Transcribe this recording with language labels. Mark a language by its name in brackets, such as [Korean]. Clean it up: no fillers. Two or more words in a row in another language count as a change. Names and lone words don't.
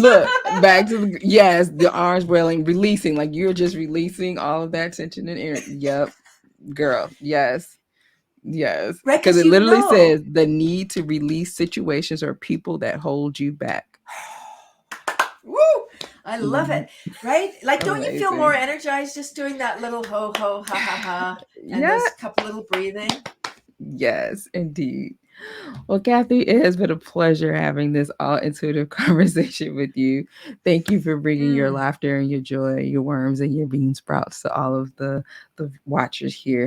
[English] Look, back to the, yes, the arms wailing, releasing, like you're just releasing all of that tension and air. Yep, girl. Yes. Yes, Right? because Because it you literally know. says the need to release situations or people that hold you back. Woo! I love Mhm. it. Right? Like, don't you feel more Amazing. energized just doing that little ho ho ha ha ha and Yeah. those couple little breathing? Yes, indeed. Well, Kathy, it has been a pleasure having this all intuitive conversation with you. Thank you for bringing your Mm. laughter and your joy, your worms and your bean sprouts to all of the watchers here.